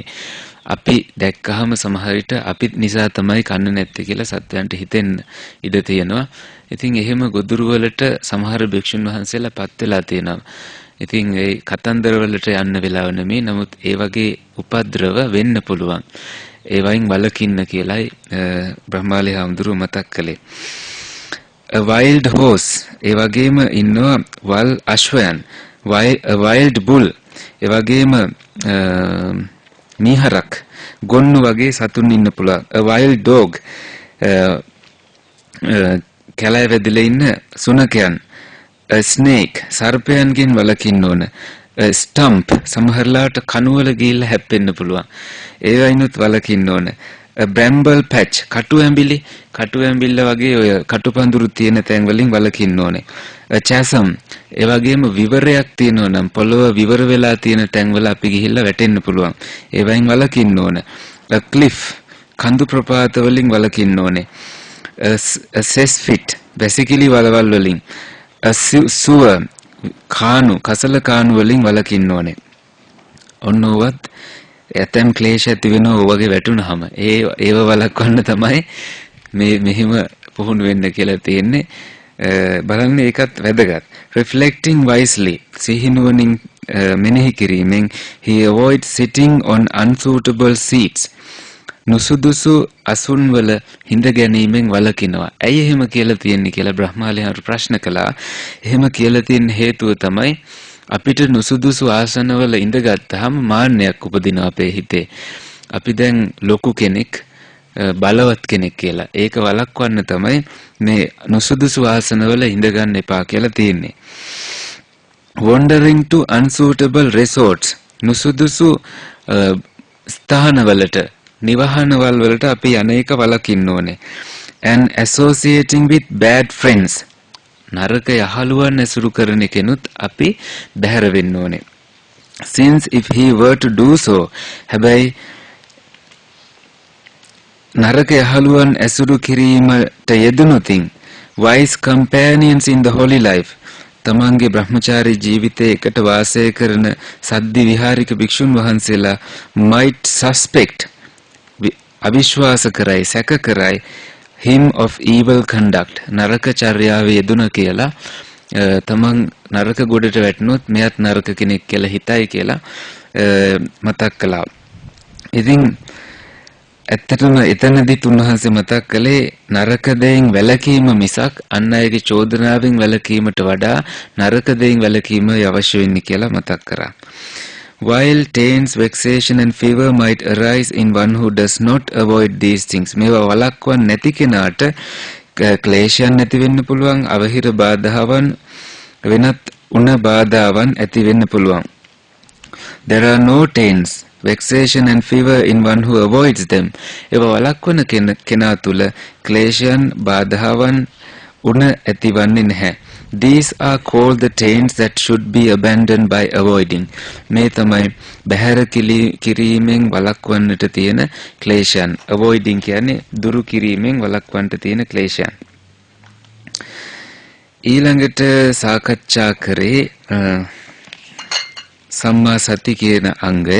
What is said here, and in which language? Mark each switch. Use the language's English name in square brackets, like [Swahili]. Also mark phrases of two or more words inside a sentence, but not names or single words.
[Sinhala] අපි දැක්කහම සමහර විට අපිත් නිසා තමයි කන්න නැත්තේ කියලා සත්වයන්ට හිතෙන්න ඉඩ තියෙනවා. ඉතින් එහෙම ගොදුරු වලට සමහර භික්ෂුන් වහන්සේලා පත් වෙලා තියෙනවා. ඉතින් ඒ කතන්දර වලට යන්න වෙලාව නෙමෙයි. නමුත් ඒ වගේ උපද්‍රව වෙන්න පුළුවන්. ඒ වයින් වලකින්න කියලායි බ්‍රහ්මාලි හාමුදුරුව මතක් කළේ. [English] A wild horse [Sinhala] ඒ වගේම ඉන්නවා වල් අශ්වයන්, [English] a wild bull [Sinhala] ඒ වගේම මීහරක්, ගොන්නු වගේ සතුන් ඉන්න පුළුවන්. [English] a wild dog [Sinhala] කැලෑ වැදිලා ඉන්න සුනකයන්, [English] a snake [Sinhala] සර්පයන්ගෙන් වළකින්න ඕන, [English] a stump [Sinhala] සමහරලාට කණුවල ගිහිල්ලා හැප්පෙන්න පුළුවන්. ඒවයින්ුත් වළකින්න ඕන. [English] a bramble patch [Sinhala] කටු ඇඹිල්ල වගේ ඔය කටුපඳුරු තියෙන තැන් වලින් වළකින්න ඕනේ. [English] a chasm [Sinhala] ඒ වගේම විවරයක් තියෙනවා නම් පොළොව විවර වෙලා තියෙන තැන් වල අපි ගිහිල්ලා වැටෙන්න පුළුවන්. ඒවයින් වළකින්න ඕන. [English] a cliff [Sinhala] කඳු ප්‍රපාත වලින් වළකින්න ඕනේ. [English] a cesspit basically [Sinhala] වලවල් වලින්. [English] a sewer [Sinhala] කසල කාණු වලින් වළකින්න ඕනේ. ඔන්නෝවත් ඇතම් ක්ලේශ ඇති වෙනවා ඔයගේ වැටුනහම ඒව වළක්වන්න තමයි මේ මෙහිම පුහුණු වෙන්න කියලා තියෙන්නේ. බලන්න ඒකත් වැදගත්. [English] reflecting wisely [Sinhala] සිහිනුවණින් මෙනෙහි කිරීමෙන් [English] he avoids sitting on unsuitable seats [Sinhala] නුසුදුසු අසුන් වල හිඳ ගැනීමෙන් වළකිනවා. ඇයි එහෙම කියලා තියෙන්නේ කියලා බ්‍රහ්මාලයන්ට ප්‍රශ්න කළා. එහෙම කියලා තියෙන හේතුව තමයි අපිට නුසුදුසු ආසනවල ඉඳගත්තාම මාන්නයක් උපදිනවා අපේ හිතේ. අපි දැන් ලොකු කෙනෙක්, බලවත් කෙනෙක් කියලා. ඒක වළක්වන්න තමයි මේ නුසුදුසු ආසනවල ඉඳ ගන්න එපා කියලා තියෙන්නේ. [English] wandering to unsuitable resorts [Sinhala] නුසුදුසු ස්ථානවලට, නිවහනවල වලට අපි අනේක වළකින්න ඕනේ. [English] and associating with bad friends [Sinhala] නරක යහළුවන් ඇසුරු කරන කෙනුත් අපි බැහැර වෙන්න ඕනේ. [English] since if he were to do so [Sinhala] හැබැයි නරක යහළුවන් ඇසුරු කිරීමට යෙදුණොතින් [English] wise companions in the holy life [Sinhala] තමන්ගේ බ්‍රහ්මචාරී ජීවිතයේ එකට වාසය කරන සද්දි විහාරික භික්ෂුන් වහන්සේලා [English] might suspect [Sinhala] අවිශ්වාස කරයි, සැක කරයි [English] him of evil conduct [Sinhala] නරක චර්යාවේ යෙදුන කියලා තමන් නරක ගොඩට වැටුනොත් මෙයත් නරක කෙනෙක් කියලා හිතයි කියලා මතක් කළා. ඉතින් ඇත්තටම එතනදී තුන්වහන්සේ මතක් කළේ නරක දෙයින් වැළකීම මිසක් අන් අයගේ චෝදනාවෙන් වැළකීමට වඩා නරක දෙයින් වැළකීම අවශ්‍ය වෙන්නේ කියලා මතක් කරා. [English] While taints, vexation and fever might arise in one who does not avoid these things. [Sinhala] මේවා වළක්වන්න නැති කෙනාට ක්ලේශයන් ඇති වෙන්න පුළුවන්, අවහිර බාධාවන් වෙනත් උණ බාධාවන් ඇති වෙන්න පුළුවන්. [English] There are no taints, vexation and fever in one who avoids them. [Sinhala] ඒවා වළක්වන කෙනා තුල ක්ලේශයන්, බාධාවන් උණ ඇතිවන්නේ නැහැ. [English] These are called the taints that should be abandoned by avoiding. [Sinhala] මේ තමයි බහැර කිරීමෙන් වළක්වන්නට තියෙන ක්ලේශයන්. avoiding කියන්නේ දුරු කිරීමෙන් වළක්වන්නට තියෙන ක්ලේශයන්. ඊළඟට සාකච්ඡා කරේ සම්මා සති කියන අංගය.